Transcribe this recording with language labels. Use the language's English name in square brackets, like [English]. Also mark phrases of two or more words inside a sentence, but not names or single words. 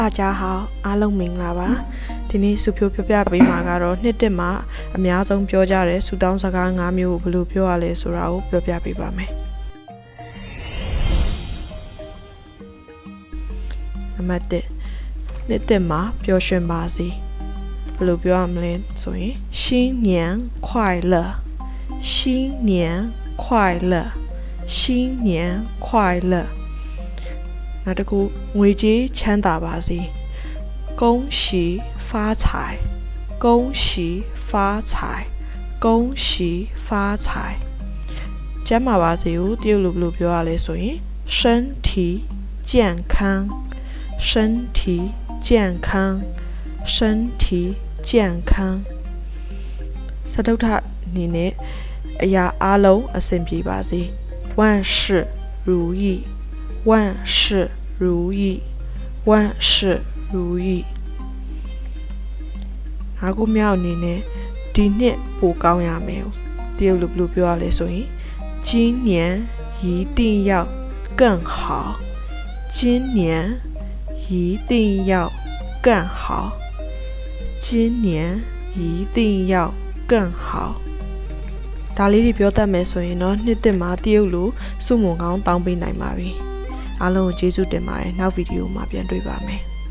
[Chinese] 大家好， [Burmese] အားလုံးမင်္ဂလာပါဒီနေ့စုဖြိုးပြပြပေးမှာကတော့နှစ်တက်မှာအများဆုံးပြောကြတဲ့ဆူတောင်းစကား၅မျိုးကိုဘယ်လိုပြောရလဲဆိုတာကိုပြောပြပေးပါမယ် နံပါတ်1နှစ်တက်မှာပျော်ရွှင်ပါစေဘယ်လိုပြောရမလဲဆိုရင် [Chinese] 新年快乐新年快乐新年快乐 [Burmese] နောက်တစ်ခုငွေကြေးချမ်းသာပါစေ [Chinese] 恭喜发财恭喜发财恭喜发财 [Burmese] ကျမ်းမာပါစေကိုတရုတ်လိုဘယ်လိုပြောရလဲဆိုရင် [Chinese] 身体健康身体健康身体健康 [Burmese] စတုထအနေနဲ့အရာအလုံးအဆင်ပြေပါစေ [Chinese] 万事如意万事如意万事如意 [Burmese] အခုမြောက်အနေနဲ့ဒီနှစ်ပိုကောင်းရမယ်တရုတ်လိုဘယ်လိုပြောရလဲဆိုရင် [Chinese] 今年一定要更好今年一定要更好 [Burmese] 今年一定要更好ဒါလေးတွေပြောတတ်မယ်ဆိုရင်တော့နှစ်တက်မှာတရုတ်လိုစုမုံကောင်းတောင်းပေးနိုင်ပါပြီအားလုံးကိုကျေးဇူးတင်ပါတယ်နောက်ဗီဒီယိုမှာပြန်တွေ့ပါမယ်